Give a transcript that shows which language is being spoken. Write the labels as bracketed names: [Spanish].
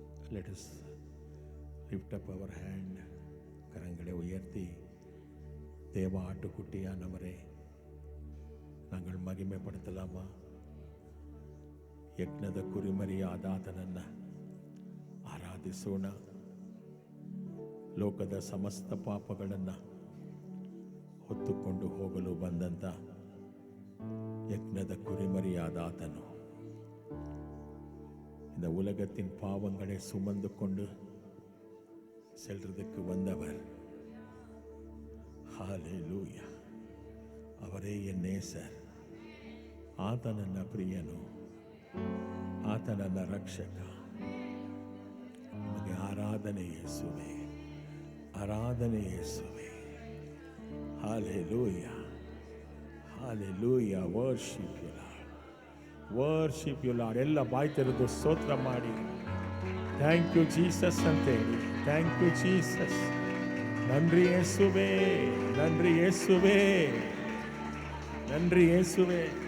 [English] Let us lift up our hand. [Tamil] கரங்களை உயர்த்தி தேவ ஆட்டுக்குட்டியானவரே நாங்கள் மகிமைப்படுத்தலாமா? [Kannada] ಯಜ್ಞದ ಕುರಿಮರಿಯಾದಾತನನ್ನು ಆರಾಧಿಸೋಣ. ಲೋಕದ ಸಮಸ್ತ ಪಾಪಗಳನ್ನು ಹೊತ್ತುಕೊಂಡು ಹೋಗಲು ಬಂದಂಥ ಯಜ್ಞದ ಕುರಿಮರಿಯಾದಾತನು [Tamil] இந்த உலகத்தின் பாவங்களை சுமந்து கொண்டு செல்றதுக்கு வந்தவர். ஹalleluya. ಅವರೇ ಎನ್ ನೇಸರ್. [Kannada] ಆತ ನನ್ನ ಪ್ರಿಯನು, ಆತ ನನ್ನ ರಕ್ಷಕ. ನಿಮಗೆ ಆರಾಧನೆ ಯೇಸುವೆ, ಆರಾಧನೆ ಯೇಸುವೆ. Hallelujah, hallelujah. [English] Worship you Lord, worship you Lord. [Kannada] ಎಲ್ಲ ಬಾಯಿ ತೆರೆದು ಸ್ತೋತ್ರ ಮಾಡಿ [English] thank you Jesus [Kannada] ಅಂತೇಳಿ. [English] Thank you Jesus. [Tamil] நன்றி இயேசுவே, நன்றி இயேசுவே, நன்றி இயேசுவே.